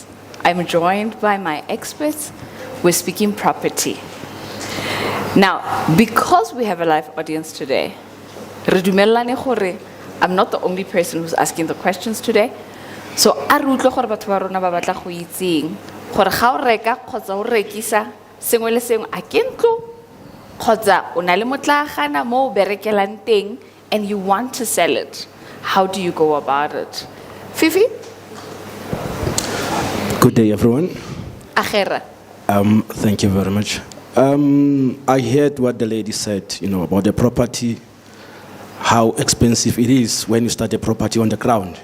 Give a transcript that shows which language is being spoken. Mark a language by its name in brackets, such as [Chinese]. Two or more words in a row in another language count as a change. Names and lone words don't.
[English] I'm joined by my experts. We're speaking property. Now, because we have a live audience today, I'm not the only person who's asking the questions today. So, [Tswana] a re utlwe gore batho ba rona ba batla go itseng gore ga o reka kgotsa o rekisa sengwe le sengwe a ke ntlo kgotsa o na le motlagana mo o berekelang teng [English] and you want to sell it. How do you go about it? Fifi? Good day, everyone. Agera. Thank you very much. I heard what the lady said, about the property, how expensive it is when you start a property on the ground.